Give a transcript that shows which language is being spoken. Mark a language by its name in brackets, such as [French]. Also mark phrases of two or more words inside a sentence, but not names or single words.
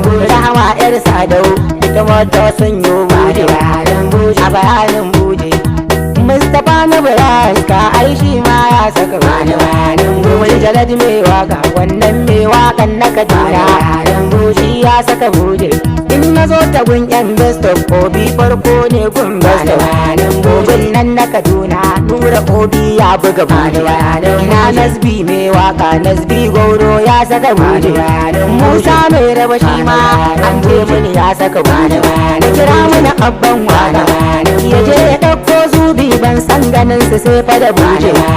[Hausa] Rahama yar Sadau ita ma ta sanyo buje. A bayanin buje. Mustapha na Buraska ai shi ma ya saka buje. Wani jalad mai waka wannan mai wakan na Kaduna. Shi ya saka buje. In na zo ta gun yan [English] best of [Hausa] Obi farko ne gun [English] best of. [Hausa] Obin nan na Kaduna Nura Obi ya buga buje. Ina Nasbi mai waka Nasbi Gauro ya saka buje. Musa mai raba shi ma an ce mini ya saka buje. Ka kira mana abban waka ya je ya ɗauko zubi ban san ganin su sai fa da buje.